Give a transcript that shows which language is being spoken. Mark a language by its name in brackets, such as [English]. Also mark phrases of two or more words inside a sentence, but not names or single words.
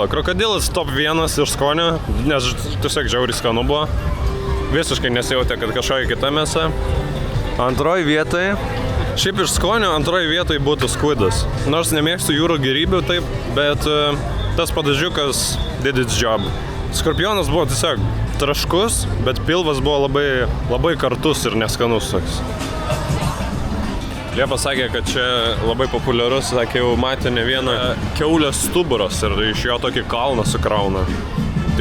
[Lithuanian] Krokodilas top 1 iš skonio, nes tiesiog žiauriai skanu buvo. Visiškai nesijautė, kad kažkokia kita mėsa. Antroji vietoje, šiaip iš skonio antroji vietoje būtų Squidas. Nors nemėgstu jūrų gėrybių taip, bet tas padažiukas [English] did its job. [Lithuanian] Skorpionas buvo tiesiog traškus, bet pilvas buvo labai kartus ir neskanus toks. Liepa sakė, kad čia labai populiarus, sakė, jau matė ne vieną kiaulės stuburas ir iš jo tokį kalną sukrauna.